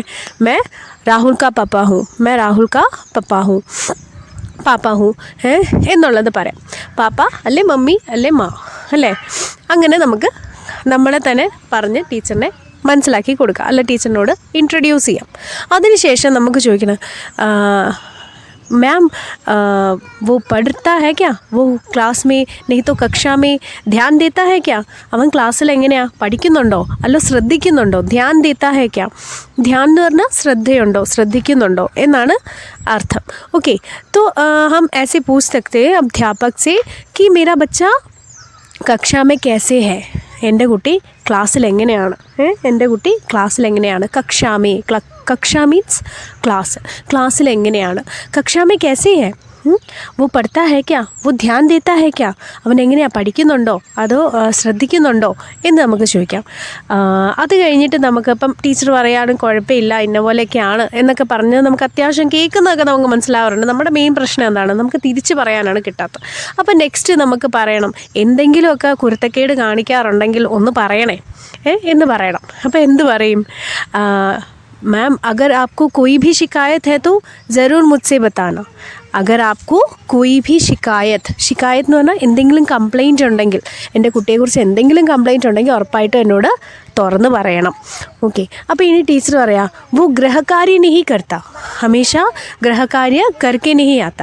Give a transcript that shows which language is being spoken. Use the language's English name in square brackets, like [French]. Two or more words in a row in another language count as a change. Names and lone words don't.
[Hindi] मैं राहुल का पापा हूँ, मैं राहुल का पापा हूँ, पापा हूँ [Malayalam] എന്നുള്ളത് പറയാം. പാപ്പ അല്ലേ മമ്മി അല്ലേ മാ അല്ലേ? അങ്ങനെ നമുക്ക് നമ്മളെ തന്നെ പറഞ്ഞ് ടീച്ചറിനെ മനസ്സിലാക്കി കൊടുക്കുക, അല്ല ടീച്ചറിനോട് ഇൻട്രൊഡ്യൂസ് ചെയ്യാം. അതിനുശേഷം നമുക്ക് ചോദിക്കണം, [Hindi] मैम वो पढ़ता है क्या, वो क्लास में नहीं तो कक्षा में ध्यान देता है क्या, [Malayalam] അവൻ ക്ലാസ്സിൽ എങ്ങനെയാണ്, പഠിക്കുന്നുണ്ടോ അല്ലോ ശ്രദ്ധിക്കുന്നുണ്ടോ, [Hindi] ध्यान देता है क्या, [Malayalam] ധ്യാൻ എന്ന് പറഞ്ഞാൽ ശ്രദ്ധയുണ്ടോ, ശ്രദ്ധിക്കുന്നുണ്ടോ എന്നാണ് അർത്ഥം. ഓക്കെ, [Hindi] तो हम ऐसे पूछ सकते हैं अध्यापक से कि मेरा बच्चा कक्षा में कैसे है, [Malayalam] എൻ്റെ കുട്ടി ക്ലാസ്സിൽ എങ്ങനെയാണ്, എൻ്റെ കുട്ടി ക്ലാസ്സിൽ എങ്ങനെയാണ്, കക്ഷാമേ, കക്ഷ [English] means class, [Malayalam] ക്ലാസ്സിൽ എങ്ങനെയാണ്, [Hindi] कक्षा में कैसे है, वो पढ़ता है क्या, वो ध्यान देता है क्या, [Malayalam] അവൻ എങ്ങനെയാണ്, പഠിക്കുന്നുണ്ടോ അതോ ശ്രദ്ധിക്കുന്നുണ്ടോ എന്ന് നമുക്ക് ചോദിക്കാം. അത് കഴിഞ്ഞിട്ട് നമുക്കിപ്പം ടീച്ചർ പറയാനും കുഴപ്പമില്ല ഇന്ന പോലെയൊക്കെയാണ് എന്നൊക്കെ പറഞ്ഞ് നമുക്ക് അത്യാവശ്യം കേൾക്കുന്നതൊക്കെ നമുക്ക് മനസ്സിലാവാറുണ്ട്. നമ്മുടെ മെയിൻ പ്രശ്നം എന്താണ്? നമുക്ക് തിരിച്ച് പറയാനാണ് കിട്ടാത്തത്. അപ്പം നെക്സ്റ്റ് നമുക്ക് പറയണം, എന്തെങ്കിലുമൊക്കെ കുരുത്തക്കേട് കാണിക്കാറുണ്ടെങ്കിൽ ഒന്ന് പറയണേ എന്ന് പറയണം. അപ്പോൾ എന്ത് പറയും? [Hindi] मैम अगर आपको कोई भी शिकायत है तो ज़रूर मुझसे बताना. अगर आपको कोई भी शिकायत [Malayalam] എന്ന് പറഞ്ഞാൽ എന്തെങ്കിലും കംപ്ലയിൻ്റ് ഉണ്ടെങ്കിൽ, എൻ്റെ കുട്ടിയെക്കുറിച്ച് എന്തെങ്കിലും കംപ്ലയിൻ്റ് ഉണ്ടെങ്കിൽ ഉറപ്പായിട്ടും എന്നോട് തുറന്ന് പറയണം. ഓക്കെ, അപ്പോൾ ഇനി ടീച്ചർ പറയാം, [Hindi] वो गृहकार्य नहीं करता, हमेशा गृहकार्य करके नहीं आता.